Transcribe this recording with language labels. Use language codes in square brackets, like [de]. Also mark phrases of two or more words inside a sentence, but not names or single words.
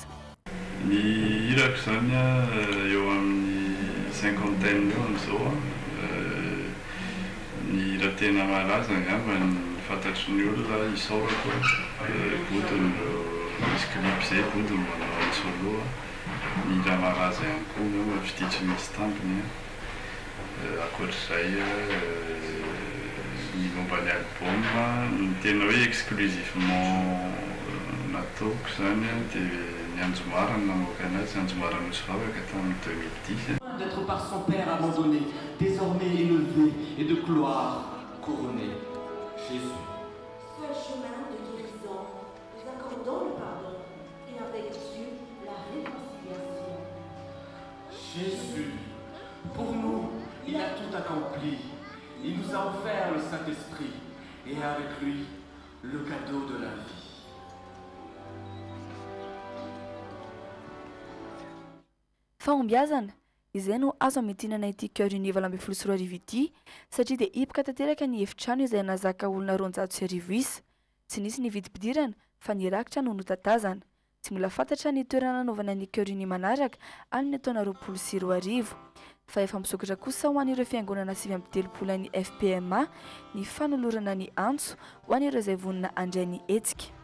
[mg] Ny hirako zany eo amin'ny 50 eo am'izao ny hira tena malaza angamba ny fantatry ny olona isaorako bodiny misy clip zay bodiny manao ny solo ny hira malaza ihany koa eo fititry misy tampiny akoatr'izay ny momba ny album ny tena hoe exclusivement nataoko zany dia ny Anjomarana namoaka anazy Anjomarana Nosy Vavaka tamin'ny 2010. [fr] D'être par son père abandonné, désormais élevé et de gloire couronné. Jésus. Seul chemin de guérison, nous accordons le pardon et avec Dieu la réconciliation. Jésus, pour nous, il a tout accompli. Il nous a offert le Saint-Esprit et avec lui le cadeau de la vie. [mg] fahombiazana izay no azo amitinana ity [fr] cœur uni [mg] valo amby folo sy roa arivo ity satria dia hipoka tanteraka ny efitrano izay nazaka olona 200 isa tsy nisy ny vidim-pidirana fa nirakitra no notatazana tsy mbola fantatra ny toerana nanaovana ny [fr] cœur uni [mg] manaraka any taona 20 fa efa misokatra kosa ho an'ireo fiangonana 7 ny FPMA ny fanolorana ny antso ho an'ireo izay vonina andray ny hetsika.